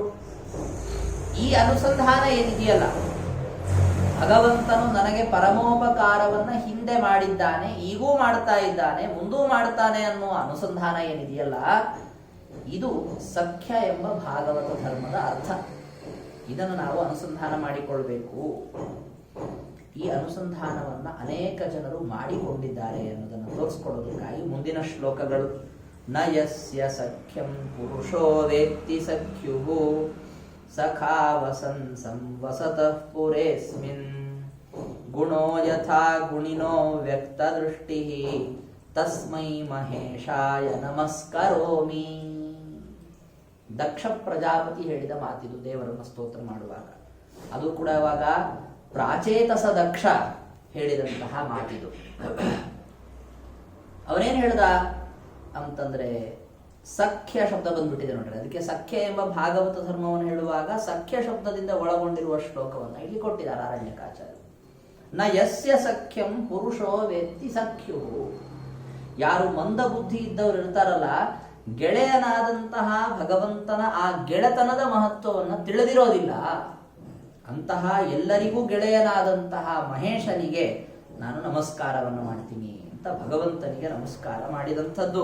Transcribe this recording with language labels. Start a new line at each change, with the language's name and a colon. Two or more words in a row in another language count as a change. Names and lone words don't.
Kannada: ಈ ಅನುಸಂಧಾನ ಏನಿದೆಯಲ್ಲ, ಭಗವಂತನು ನನಗೆ ಪರಮೋಪಕಾರವನ್ನ ಹಿಂದೆ ಮಾಡಿದ್ದಾನೆ, ಈಗೂ ಮಾಡ್ತಾ ಇದ್ದಾನೆ, ಮುಂದೂ ಮಾಡ್ತಾನೆ ಅನ್ನುವ ಅನುಸಂಧಾನ ಏನಿದೆಯಲ್ಲ, ಇದು ಸಖ್ಯ ಎಂಬ ಭಾಗವತ ಧರ್ಮದ ಅರ್ಥ. ಇದನ್ನು ನಾವು ಅನುಸಂಧಾನ ಮಾಡಿಕೊಳ್ಬೇಕು. ಈ ಅನುಸಂಧಾನವನ್ನ ಅನೇಕ ಜನರು ಮಾಡಿಕೊಂಡಿದ್ದಾರೆ ಅನ್ನೋದನ್ನು ತೋರಿಸ್ಕೊಡೋದಕ್ಕಾಗಿ ಮುಂದಿನ ಶ್ಲೋಕಗಳು.
Sanskrit: ನ ಯಸ್ಯ ಸಖ್ಯಂ ಪುರುಷೋ ವೇತ್ತಿ ಸಖ್ಯುಹು ಸಖಾ ವಸನ್ ಸಂವಸತಃ ಪುರೇಸ್ಮಿನ್ ಗುಣೋ ಯಥಾ ಗುಣಿನೋ ವ್ಯಕ್ತ ದೃಷ್ಟಿ ತಸ್ಮೈ ಮಹೇಶಾಯ ನಮಸ್ಕರೋಮಿ.
Kannada: ದಕ್ಷ ಪ್ರಜಾಪತಿ ಹೇಳಿದ ಮಾತಿದು ದೇವರನ್ನು ಸ್ತೋತ್ರ ಮಾಡುವಾಗ. ಅದು ಕೂಡ ಅವಾಗ ಪ್ರಾಚೇತಸ ದಕ್ಷ ಹೇಳಿದಂತಹ ಮಾತಿದು. ಅವನೇನ್ ಹೇಳ್ದ ಅಂತಂದ್ರೆ ಸಖ್ಯ ಶಬ್ದ ಬಂದ್ಬಿಟ್ಟಿದೆ ನೋಡ್ರಿ. ಅದಕ್ಕೆ ಸಖ್ಯ ಎಂಬ ಭಾಗವತ ಧರ್ಮವನ್ನು ಹೇಳುವಾಗ ಸಖ್ಯ ಶಬ್ದದಿಂದ ಒಳಗೊಂಡಿರುವ ಶ್ಲೋಕವನ್ನ ಇಲ್ಲಿ ಕೊಟ್ಟಿದ್ದಾರೆ ಅರಣ್ಯಕಾಚಾರ್ಯ.
Sanskrit: ನ ಯಸ್ಯ ಸಖ್ಯಂ ಪುರುಷೋ ವೇತ್ತಿ ಸಖ್ಯು.
Kannada: ಯಾರು ಮಂದ ಬುದ್ಧಿ ಇದ್ದವರು ಇರ್ತಾರಲ್ಲ, ಗೆಳೆಯನಾದಂತಹ ಭಗವಂತನ ಆ ಗೆಳೆತನದ ಮಹತ್ವವನ್ನು ತಿಳಿದಿರೋದಿಲ್ಲ. ಅಂತಹ ಎಲ್ಲರಿಗೂ ಗೆಳೆಯನಾದಂತಹ ಮಹೇಶನಿಗೆ ನಾನು ನಮಸ್ಕಾರವನ್ನು ಮಾಡ್ತೀನಿ ಅಂತ ಭಗವಂತನಿಗೆ ನಮಸ್ಕಾರ ಮಾಡಿದಂಥದ್ದು.